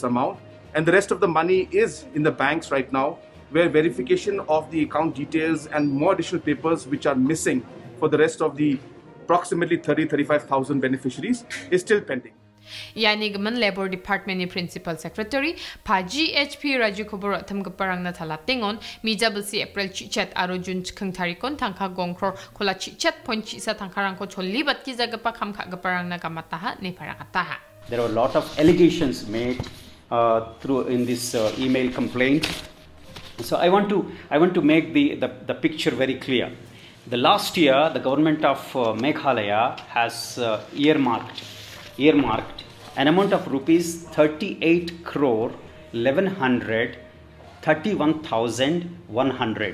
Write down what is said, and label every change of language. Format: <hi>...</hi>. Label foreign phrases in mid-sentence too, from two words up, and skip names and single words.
<en>And the rest of the money is in the banks right now. where verification of the account details and more additional papers which are missing for the rest of the approximately 35,000 beneficiaries is still pending.</en> <grt>Yani gaman Labor Department ni</grt> <en>Principal Secretary</en> <grt>pa GHP Raju Kobor tham gaparang na thala tingon mijabelsi April chichat aro June khang tarikon tangka gongkror kola chichat ponchi sa tangkarang ko cholli bat ki jaga pa kham kha gaparang na kamataha ni parakataha.</grt> <en>There are a lot of allegations made through in this email complaint. So I want to make the picture very clear. The last year, the government of Meghalaya has earmarked an amount of rupees 38 crore 31,100.</en>